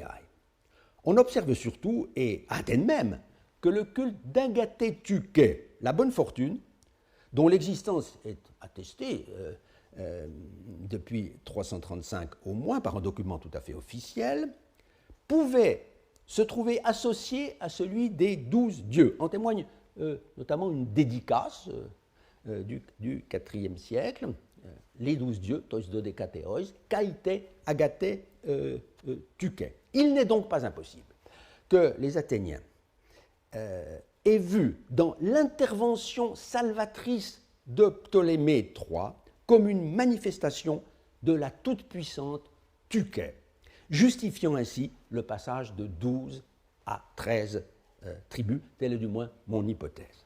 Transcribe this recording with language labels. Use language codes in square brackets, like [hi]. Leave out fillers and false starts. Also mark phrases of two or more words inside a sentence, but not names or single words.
[fr] On observe surtout, et à Athènes même, que le culte d'Agathé Tuké, la bonne fortune, dont l'existence est attestée depuis 335 au moins par un document tout à fait officiel, pouvait se trouver associé à celui des 12 dieux. En témoigne notamment une dédicace du IVe siècle, les 12 dieux, [el] τοῖς δωδεκαθέοις, καὶ τῇ, ἀγαθῇ, τύχῃ. [fr] Il n'est donc pas impossible que les Athéniens aient vu dans l'intervention salvatrice de Ptolémée III comme une manifestation de la toute-puissante Tuké, justifiant ainsi le passage de 12 à 13 tribus, telle est du moins mon hypothèse.